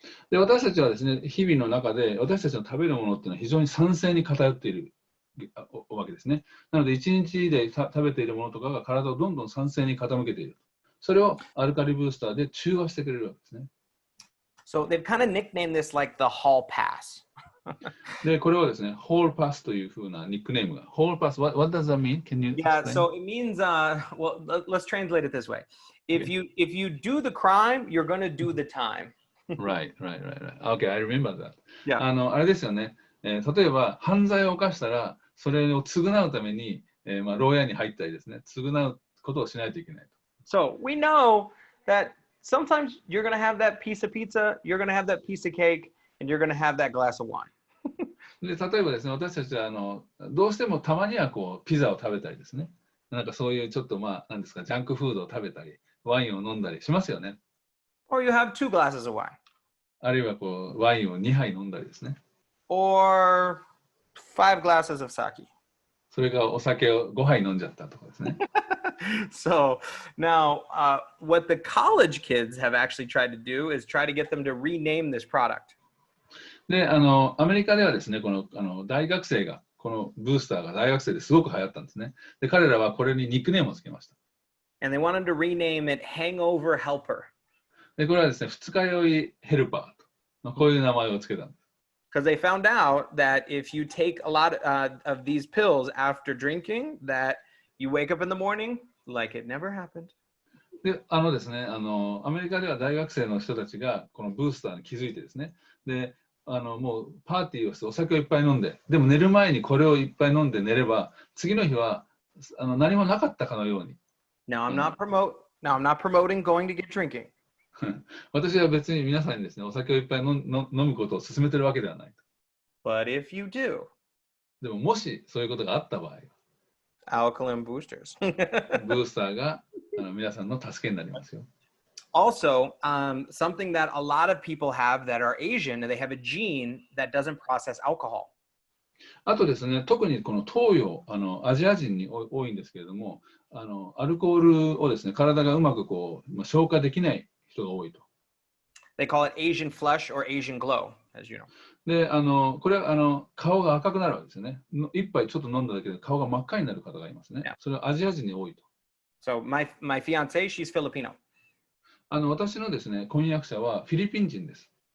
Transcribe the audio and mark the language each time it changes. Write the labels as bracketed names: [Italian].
[Japanese] で、私たちはですね、日々の中で私たちの食べるものっていうのは非常に酸性に偏っているわけですね。なので、一日で食べているものとかが体をどんどん酸性に傾けている。それをアルカリブースターで中和してくれるわけですね。 [English] So they've kind of nicknamed this like the hall pass. [Japanese] で、これはですね、hall pass というふうなニックネームが。 [English] hall pass, what does that mean? Can you Yeah, explain? so it means, well, let's translate it this way. If you do the crime, you're going to do the time. Right, right, right, right. Okay, I remember that. Yeah. [Japanese] あれですよね、例えば犯罪を犯したら、それを償うために、まあ、牢屋に入ったりですね、償うことをしないといけないと。 [English] So we know that sometimes you're going to have that piece of pizza, you're going to have that piece of cake, and you're going to have that glass of wine. [Japanese] で、例えばですね、私たちはどうしてもたまにはこうピザを食べたりですね、なんかそういうちょっとまあ、なんですか、ジャンクフードを食べたり、ワインを飲んだりしますよね。 [English] Or you have 2 glasses of wine. [Japanese] あるいはこうワインを2杯飲んだりですね。 [English] Or 5 glasses of sake. [Japanese] それがお酒を5杯飲んじゃったとかですね。 [English] So now, what the college kids have actually tried to do is try to get them to rename this product. [Japanese] で、アメリカではですね、この大学生が、このブースターが大学生ですごく流行ったんですね。で、彼らはこれにニックネームをつけました。 [English] And they wanted to rename it Hangover Helper. [Japanese] で、これはですね、二日酔いヘルパーと、まあ、こういう名前をつけたんです。 [English] Because they found out that if you take a lot of these pills after drinking, that you wake up in the morning like it never happened. [Japanese] でですね、アメリカでは大学生の人たちがこのブースターに気づいてですね、で、もうパーティーをしてお酒をいっぱい飲んで、でも寝る前にこれをいっぱい飲んで寝れば、次の日は何もなかったかのように。 [English] Now I'm not promoting going to get drinking. [Japanese] 私は別に皆さんにですね、お酒をいっぱい飲むことを勧めてるわけではない。 [English] But if you do, [Japanese] でももしそういうことがあった場合、 [English] alkaline boosters. [Japanese] ブースターが皆さんの助けになりますよ。 [English] Also, something that a lot of people have that are Asian, they have a gene that doesn't process alcohol. [Japanese] あとですね、特にこの東洋、アジア人に多いんですけれども、アルコールをですね、体がうまくこう消化できない人が多いと。 They call it Asian flush or Asian glow, as you know. で、これは顔が赤くなるわけですよね。一杯ちょっと飲んだだけで顔が真っ赤になる方がいますね。それはアジア人に多いと。 [English] So my fiance, she's Filipino. [Japanese] 私のですね、婚約者はフィリピン人です。